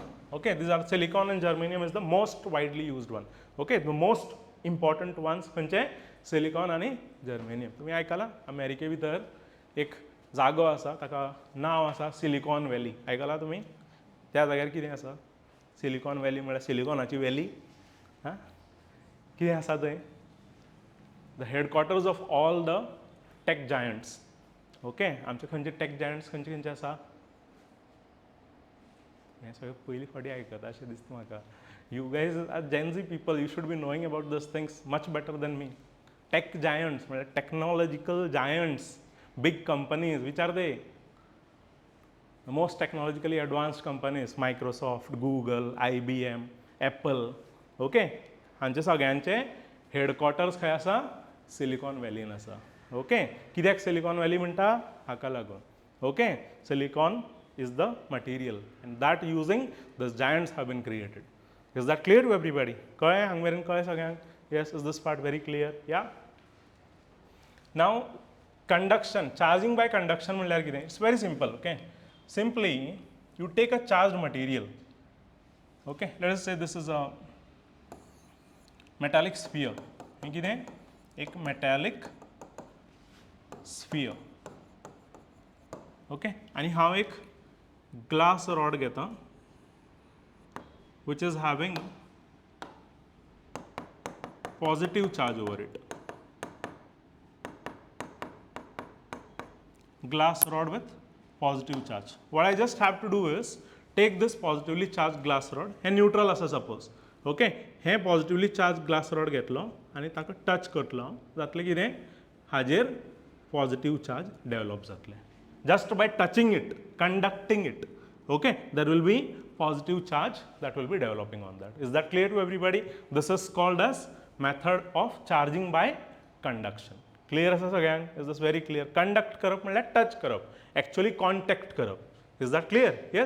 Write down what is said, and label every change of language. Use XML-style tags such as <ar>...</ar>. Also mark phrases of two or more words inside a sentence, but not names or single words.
<en>Okay, these are silicon and germanium is the most widely used one. Okay, the most important ones म्हणजे silicon आणि germanium.</en> <kok>तुम्ही ऐकला? अमेरिके भितर एक जागो आसा, ताका नांव आसा सिलिकॉन व्हॅली. आयकला तुमी? त्या जाग्यार कितें आसा? सिलिकॉन व्हॅली म्हळ्यार सिलिकॉनाची व्हॅली. हां, कितें आसा थंय?</kok> <en>The headquarters of all the tech giants.</en> <kok>ओके, आमचे खंयचे</kok> <en>tech giants</en> <kok>खंयचे खंयचे आसा? हें सगळें पयलीं फावटी आयकता अशें दिसता म्हाका.</kok> <en>You guys are Gen Z people, you should be knowing about these things much better than me. tech giants</en> <kok>म्हळ्यार</kok> <en>technological giants, Big companies. Which are they? द मोस्ट टेक्नॉलॉजिकली एडवान्स्ड कंपनीज, मायक्रोसॉफ्ट, गूगल, IBM, एप्पल.</en> <kok>ओके, हांचे सगळ्यांचे हेडक्वॉर्टर्स खंय आसा? सिलिकॉन व्हॅलीन आसा. ओके, कित्याक सिलिकॉन व्हॅली म्हणटा? हाका लागून.</kok> <en>ओके, सिलिकॉन is the material and that using the giants have been created. Is that clear to everybody?</en> <kok>कळ्ळें हांगा मेरेन? कळ्ळें सगळ्यांक?</kok> <en>Yes, is this part very clear? Yeah. Now conduction, charging by conduction म्हणल्यार कितें? It's very simple. Okay, simply you take a charged material. Okay, let us say this is a metallic sphere.</en> <kok>हे कितें? एक</kok> <en>metallic sphere. ओके,</en> <kok>आणि हांव एक</kok> <en>glass rod</en> <kok>घेता</kok> <en>which is having positive charge over it. Glass rod with positive charge. What I just have to do is take this positively charged glass rod,</en> <kok>हे neutral असा</kok> <en>suppose.</en> <kok>ओके, हे</kok> <en>positively charged glass rod</en> <kok>घेतलो आणि ताका टच करतलो, जातलें कितें? हाजेर</kok> <en>positive charge develop</en> <kok>जातलें.</kok> <en>Just by touching it, conducting it, okay, there will be positive charge that will be developing on that. Is that clear to everybody? This is called as method of charging by conduction. Clear</en> <kok>आसा सगळ्यांक?</kok> <en>Is this very clear? Conduct</en> <kok>करप म्हळ्यार</kok> <en>touch karap, actually contact karap. Is that clear? Yes.</en>